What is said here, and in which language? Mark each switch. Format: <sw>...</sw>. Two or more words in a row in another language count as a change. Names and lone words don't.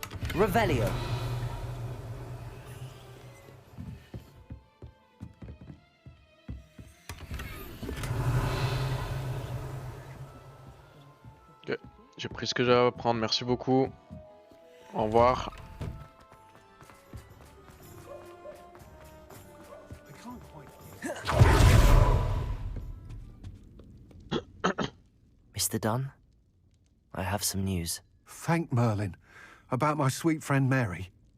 <fr>Revelio. Ok, j'ai pris ce que j'avais à prendre, merci beaucoup. Au revoir.</fr> <en>Mr. Dunn, I have some news. Thank Merlin. About my sweet friend Mary.</en>